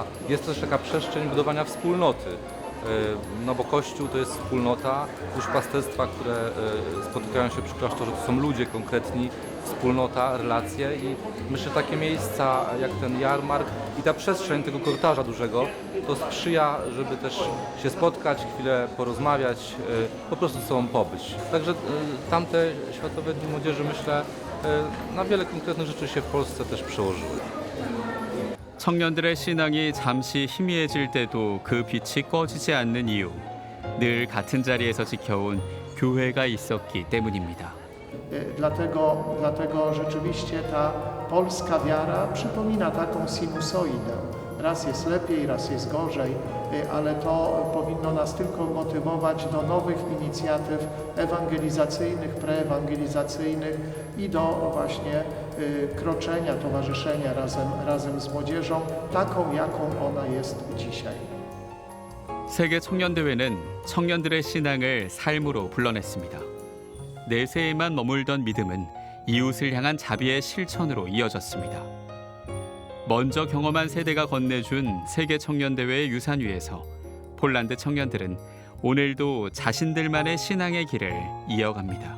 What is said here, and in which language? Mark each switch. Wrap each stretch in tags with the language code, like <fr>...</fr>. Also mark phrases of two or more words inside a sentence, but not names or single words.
<pl>Jest też taka przestrzeń budowania wspólnoty, no bo Kościół to jest wspólnota, duszpasterstwa, które spotykają się przy klasztorze, to są ludzie konkretni, wspólnota, relacje i myślę, że takie miejsca jak ten jarmark i ta przestrzeń tego korytarza dużego, to sprzyja, żeby też się spotkać, chwilę porozmawiać, po prostu ze sobą pobyć. Także tamte Światowe Dni Młodzieży, myślę, na wiele konkretnych rzeczy się w Polsce też przełożyły.</pl> <ko>청년들의 신앙이 잠시 희미해질 때도 그 빛이 꺼지지 않는 이유, 늘 같은 자리에서 지켜온 교회가 있었기 때문입니다.</ko> <pl>Dlatego rzeczywiście ta polska wiara przypomina taką sinusoidę. raz jest lepiej, raz jest gorzej, ale to powinno nas tylko motywować do nowych inicjatyw ewangelizacyjnych, preewangelizacyjnych i do właśnie kroczenia, towarzyszenia razem z młodzieżą, taką jaką ona jest dzisiaj.</pl> <ko>세계 청년대회는 청년들의 신앙을 삶으로 불러냈습니다. 내세에만 머물던 믿음은 이웃을 향한 자비의 실천으로 이어졌습니다. 먼저 경험한 세대가 건네준 세계 청년대회의 유산 위에서 폴란드 청년들은 오늘도 자신들만의 신앙의 길을 이어갑니다.</ko>